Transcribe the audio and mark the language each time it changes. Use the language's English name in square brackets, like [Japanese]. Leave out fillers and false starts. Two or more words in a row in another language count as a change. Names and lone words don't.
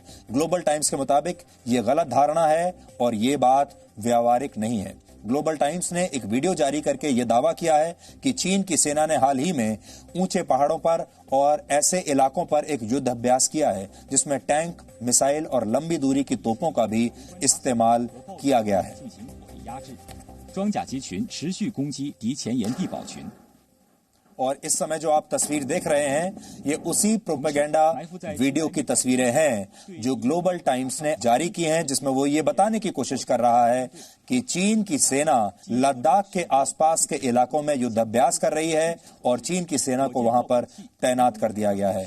[Hindi] ग्लोबल टाइम्स के मुताबिक ये गलत धारणा है और ये बात व्यावहारिक नहीं है। ग्लोबल टाइम्स ने एक वीडियो जारी करके यह दावा किया है कि चीन की सेना ने हाल ही में ऊंचे पहाड़ों पर और ऐसे इलाकों पर एक युद्ध अभ्यास किया है जिसमें टैंक, मिसाइल और लंबी दूरी की तोपों का भी इस्तेमाल किया गया है। [Chinese] 压制，装甲机群持续攻击敌前沿地堡群。 [Hindi] और इस समय जो आप तस्वीर देख रहे हैं ये उसी प्रोपेगेंडा वीडियो की तस्वीरें हैं जो ग्लोबल टाइम्स ने जारी की हैं, जिसमें वो ये बताने की कोशिश कर रहा है कि चीन की सेना लद्दाख के आसपास के इलाकों में युद्धाभ्यास कर रही है और चीन की सेना को वहां पर तैनात कर दिया गया है।